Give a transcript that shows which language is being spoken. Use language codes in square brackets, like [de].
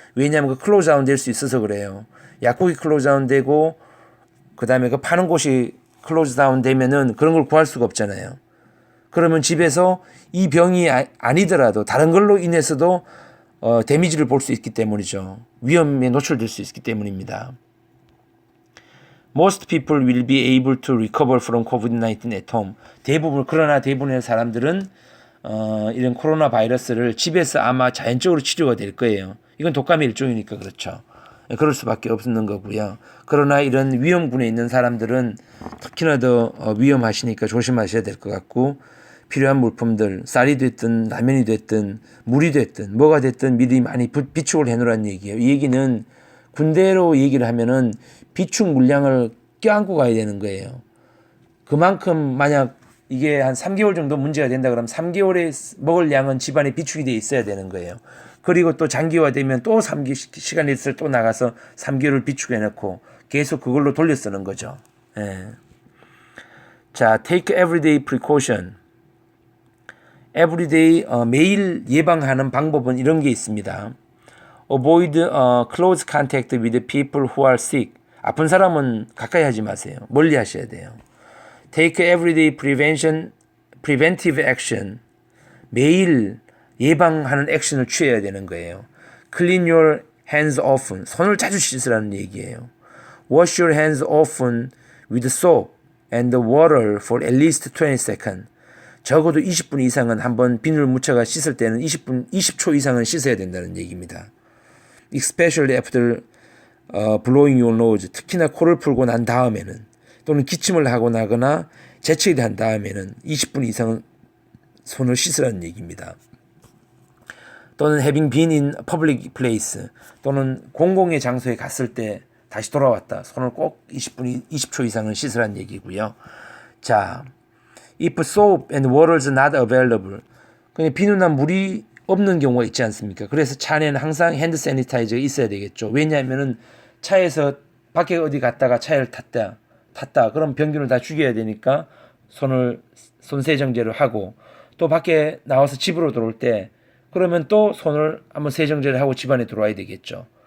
[ko] 왜냐하면 그 클로즈아웃 될 수 있어서 그래요. 약국이 클로즈아웃 되고 그 다음에 그 파는 곳이 클로즈 다운 되면은 그런 걸 구할 수가 없잖아요. 그러면 집에서 이 병이 아니더라도 다른 걸로 인해서도 데미지를 볼 수 있기 때문이죠. 위험에 노출될 수 있기 때문입니다. [en] Most people will be able to recover from COVID-19 at home. [ko] 그러나 대부분의 사람들은 이런 코로나 바이러스를 집에서 아마 자연적으로 치료가 될 거예요. 이건 독감의 일종이니까 그렇죠. 그럴 수밖에 없는 거고요. 그러나 이런 위험군에 있는 사람들은 특히나 더 위험하시니까 조심하셔야 될 것 같고, 필요한 물품들, 쌀이 됐든 라면이 됐든 물이 됐든 뭐가 됐든 미리 많이 비축을 해놓으라는 얘기예요. 이 얘기는 군대로 얘기를 하면은 비축 물량을 껴안고 가야 되는 거예요. 그만큼 만약 이게 한 3개월 정도 문제가 된다 그러면 3개월에 먹을 양은 집안에 비축이 돼 있어야 되는 거예요. 그리고 또 장기화되면 또 시간이 있을 또 나가서 3개월을 비축해 놓고 계속 그걸로 돌려 쓰는 거죠. [en] 예. 자, take everyday precaution. [ko] everyday 매일 예방하는 방법은 이런 게 있습니다. [en] avoid close contact with people who are sick. [ko] 아픈 사람은 가까이 하지 마세요. 멀리 하셔야 돼요. [en] Take everyday preventive action. [ko] 매일 예방하는 액션을 취해야 되는 거예요. [en] Clean your hands often. [ko] 손을 자주 씻으라는 얘기예요. [en] Wash your hands often with soap and water for at least 20 seconds. [ko] 적어도 20분 이상은 한번 비누를 묻혀가 씻을 때는 20초 이상은 씻어야 된다는 얘기입니다. [en] Especially after blowing your nose. [ko] 특히나 코를 풀고 난 다음에는 또는 기침을 하고 나거나 재채기를 한 다음에는 20분 이상은 손을 씻으라는 얘기입니다. 또는 [en] having been in public place [ko] 또는 공공의 장소에 갔을 때 다시 돌아왔다. 손을 꼭 20초 이상은 씻으라는 얘기고요. [en] 자, if soap and water is not available. [ko] 그냥 비누나 물이 없는 경우가 있지 않습니까? 그래서 차 안에는 항상 핸드 세니타이저가 있어야 되겠죠. 왜냐하면은 차에서 밖에 어디 갔다가 차를 탔다. 그럼 병균을 다 죽여야 되니까 손 세정제를 하고 또 밖에 나와서 집으로 들어올 때 그러면 또 손을 한번 세정제를 하고 집안에 들어와야 되겠죠.